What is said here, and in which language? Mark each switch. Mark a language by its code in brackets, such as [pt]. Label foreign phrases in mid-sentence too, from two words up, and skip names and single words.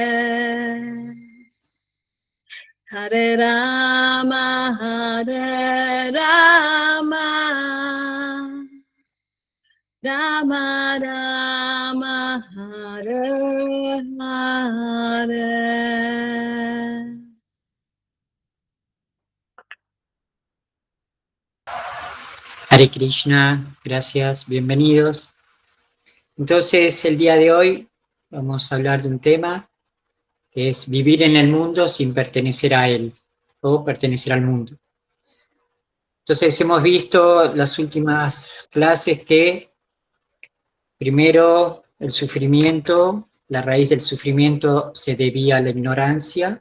[sa] Hare Rama Rama Rama Hare Hare. Hare Krishna, [es] gracias, bienvenidos. Entonces, el día de hoy vamos a hablar de un tema que es vivir en el mundo sin pertenecer a él, o pertenecer al mundo. Entonces, hemos visto las últimas clases que, primero, el sufrimiento la raíz del sufrimiento se debía a la ignorancia.